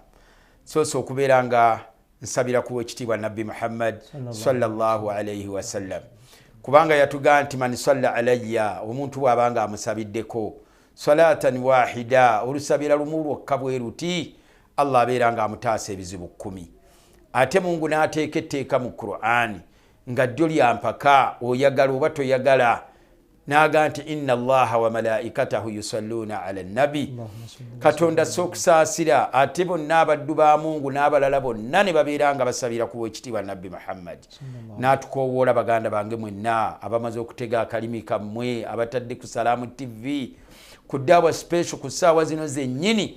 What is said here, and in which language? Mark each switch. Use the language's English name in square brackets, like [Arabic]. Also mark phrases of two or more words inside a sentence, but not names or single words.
[Ganda] Soose okubeera nga nsabira ku w'ekitiibwa Nabbi Muhammad [Arabic] صلى الله عليه وسلم [Ganda] kubanga yatugaa nti [Arabic] من صلى علي [Ganda] omuntu bw'abanga amusabiddeko [Arabic] صلاة واحدة [Ganda] olusabira lumu lwokka bwe ruti Allah abeera nga amutaasa ebizibu 10. Ate Mungu n'ateeka etteeka mu Qur'ani nga ddyo lyampaka oyagala oba toyagala n'aga nti [Arabic] إن الله وملائكته يصلون على النبي. [Ganda] Katonda s'okusaasira ate bonna abaddu ba Mungu n'abalala bonna ne babeera nga basabira ku w'ekitiibwa Nabbi Muhammad. N'atukoowoola baganda bange mwenna abamaze okutega akalimi kammwe abatadde ku Salaamu TV ku Daawa Special ku ssaawa zino zennyini.